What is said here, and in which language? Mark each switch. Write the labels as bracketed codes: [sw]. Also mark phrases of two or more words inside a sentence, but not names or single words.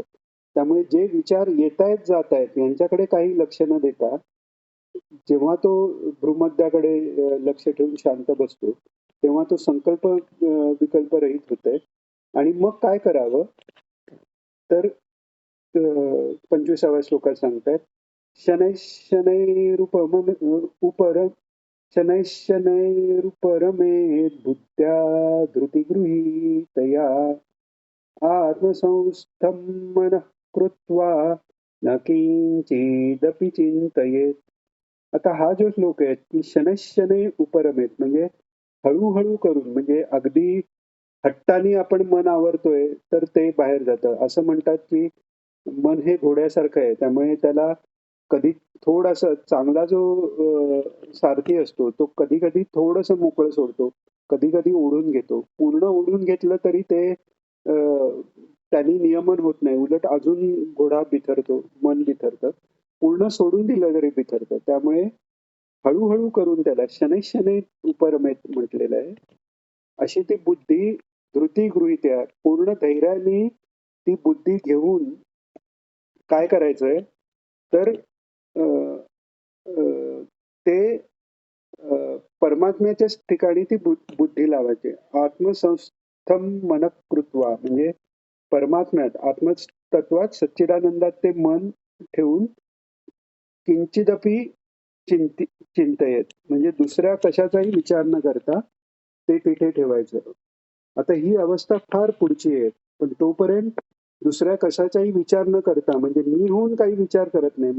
[mr] त्यामुळे जे विचार येतायत जातायत यांच्याकडे काही लक्ष न देता जेव्हा तो भूमध्याकडे लक्ष ठेवून शांत बसतो तेव्हा तो संकल्प विकल्प रहित होतोय आणि मग काय करावं तर 25व्या श्लोकात सांगतायत [sa] शनैः उपरम शनैश्शनैरुपरमेत् बुद्ध्या धृतिगृहीतया आत्मसंस्थं मनः कृत्वा न किंचिदपि चिंतयेत. [mr] आता हा जो श्लोक आहे की [sa] शनैः उपरमेत [mr] म्हणजे हळूहळू करून म्हणजे अगदी हट्टाने आपण मन आवरतोय तर ते बाहेर जातं. असं म्हणतात की मन हे घोड्यासारखं आहे. त्यामुळे त्याला कधी थोडासा चांगला जो सारथी असतो, तो कधी-कधी थोडंसं मोकळं सोडतो. कधी-कधी ओढून घेतो. पूर्ण ओढून घेतलं तरी ते त्यानी नियमन होत नाही. उलट अजून घोडा बिथरतो, मन बिथरतं. पूर्ण सोडून दिलं तरी बिथरतं. त्यामुळे हळू करून त्याला [sa] शनैः-शनैः उपरमेत [mr] म्हटलेलं आहे. अशी ती बुद्धी [sa] धृती गृहीत्या [mr] पूर्ण धैर्याने ती बुद्धी घेऊन काय करायचंय तर अ, अ, ते परमात्म्याच्याच ठिकाणी ती बुद्धी लावायची. [sa] आत्मसंस्थम मनः कृत्वा [mr] म्हणजे परमात्म्यात आत्मतत्वात सच्चिदानंदात ते मन ठेवून [sa] किंचिदपि चिंतयेत [mr] म्हणजे दुसऱ्या कशाचाही विचार न करता ते तिथे ठेवायचं. आता ही अवस्था फार पुढची आहे. पण तोपर्यंत दुसऱ्या कशाचाही विचार न करता म्हणजे मी होऊन काही विचार करत नाही.